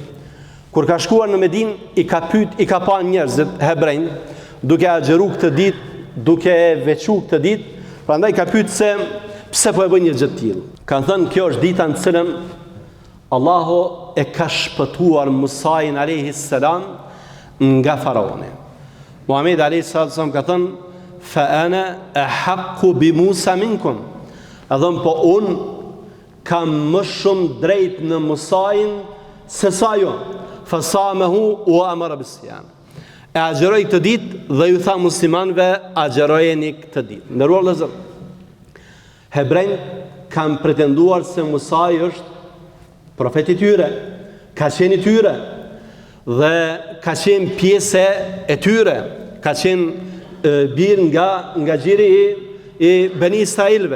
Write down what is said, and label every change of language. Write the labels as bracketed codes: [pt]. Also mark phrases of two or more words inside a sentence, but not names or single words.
[sq] Kur ka shkuar në Medinë, i ka pa njerëzit hebrejnë duke agjëruar këtë ditë, duke veçuar këtë ditë, prandaj ka pyet se pse po e bën një gjë të tillë. Kanë thënë kjo është dita në cilën Allahu e ka shpëtuar Musa'in [ar] عليه السلام [sq] nga faraoni. Muhamedi [ar] عليه الصلاة والسلام [sq] ka thënë [ar] فأنا أحق بموسى منكم. [sq] Adhëm po unë kam më shumë drejt në Musa'in se sa jo. [ar] فصامه وأمر بصيام. [sq] E agjeroj këtë ditë dhe ju tha muslimanve agjerojeni këtë ditë. Ndëruar vëllezër, hebrejnë kanë pretenduar se Musa'i është profeti i tyre, ka qenë i tyre dhe ka qenë pjesë e tyre, ka qenë bir nga gjiri i Beni Israilve.